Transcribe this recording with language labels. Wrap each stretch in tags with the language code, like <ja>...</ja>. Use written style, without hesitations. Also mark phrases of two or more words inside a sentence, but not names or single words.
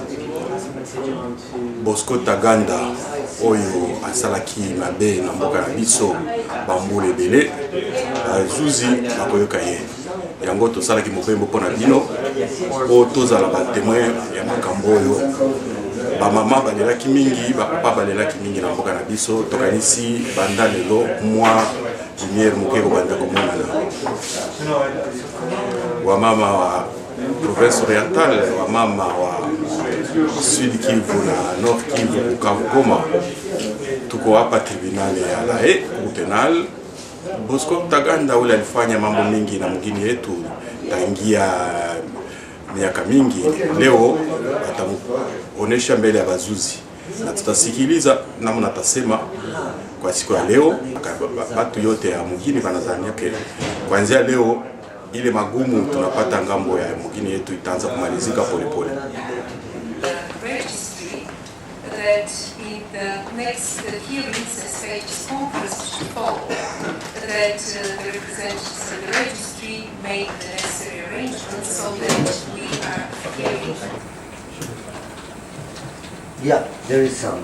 <ln>Bosco Ntaganda oyo asalaki mabe na mboka na biso bambula ebele zuzi bakoyoka ye yango tosalaki mopembo mpona bino po tozala batémoin ya makambo oyo bamama balelaki mingi bapapa balelaki mingi na mboka na biso tokanisi banda lelo mwa lumière moke kobanda komonana</ln> <sw>wamama wa province orientale wamama wa Sud Kivu na Nord Kivu Bukavu Goma tuko hapa tribunal ya La Haye</sw> <fr>Cour pénale.</fr> <sw>Bosco Ntaganda ule alifanya mambo mingi na mgini yetu tangia miaka mingi. Leo atamuonesha mbele ya bazuzi na tutasikiliza namna atasema kwa siku ya leo. Watu yote ya mgini banazania ke kuanzia leo ile magumu tunapata ngambo ya mgini yetu itaanza kumalizika polepole.</sw> <en>That in the next hearings and stages conference to follow, that the representatives of the registry make the necessary arrangements so that we are hearing. Yeah, there is some.</en>